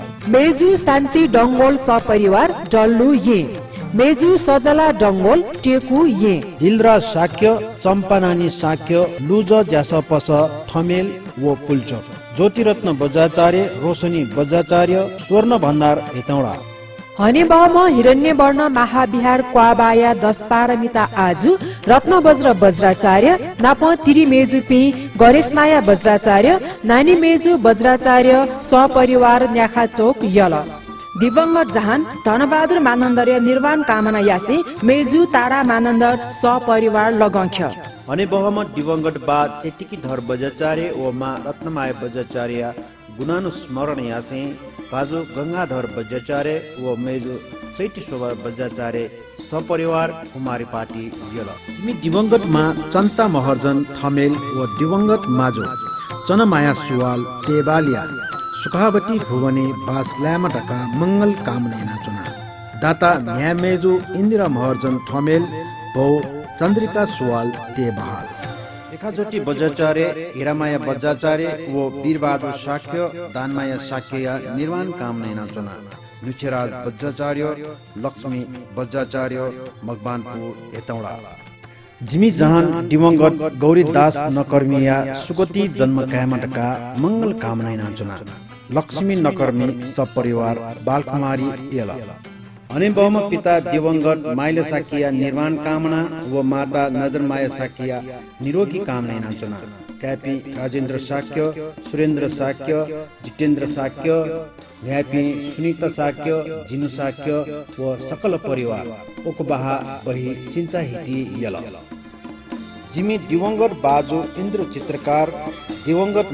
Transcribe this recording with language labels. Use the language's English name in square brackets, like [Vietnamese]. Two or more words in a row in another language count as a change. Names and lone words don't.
[Newari] मेजु शान्ति डंगोल सपरिवार डल्लु ये मेजु सजला डंगोल टेकु ये दिलरा साक्य चम्पानानी साक्य लुज ज्यासपस ठमेल वो पुल्चो ज्योतिरत्न बज्राचार्य रोशनी बज्राचार्य स्वर्ण भण्डार हेतौडा हनेबम हिरण्यवर्ण महाविहार क्वाबाया 10 पारमिता आजु रत्न वज्र वज्राचार्य नाप तिरी मेजु पि गणेशमाया वज्राचार्य नानी मेजु वज्राचार्य सपरिवार न्याखा चौक यल दिवंगत जहान धनबहादुर मानन्दर्य निर्वाण कामना यासे मेजु तारा मानन्दर सपरिवार लगंख्य अनि बहम दिवंगत बा चेटिकी धर बज्राचार्य व मा रत्नमाय बज्राचार्य गुणानुस्मरण यासे बाजु गंगाधर बज्राचार्य व मेजु चैती शोभा बज्राचार्य सपरिवार कुमारी पाटी यल तिमी दिवंगत मा चन्ता महर्जन थमेल व दिवंगत माजो चनमाया सुवाल तेबालिया सुखावती भुवने बास ल्यामटका मंगल कामना चुना दाता न्यामेजु इन्दिरा महर्जन थमेल भौ चन्द्रिका सुवाल ते बहाल एकाचोटि बज्राचार्य हिरामाया बज्राचार्य वो वीरबहादुर शाक्य दानमाया शाक्य निर्वाण कामनै नाचना नुचेराज बज्राचार्य लक्ष्मी बज्राचार्य मकवानपुर हेटौडा जिमी जहान दिवंगत गौरीदास नकर्मिया सुगति जन्म कायमटका मंगल कामनै नाचना लक्ष्मी नकर्मी सपरिवार बालकुमारी एला अनेबम पिता दिवंगत माइला साकिया निर्वाण कामना व माता नजरमाया साकिया निरोगी कामना नाचना क्यापी राजेन्द्र साक्य सुरेन्द्र साक्य जितेन्द्र साक्य न्यापी सुनीता साक्य जिनु साक्य व सकल परिवार ओकबाहा बही सिंचा हिटी यल जिमी दिवंगत बाजु इन्द्र चित्रकार दिवंगत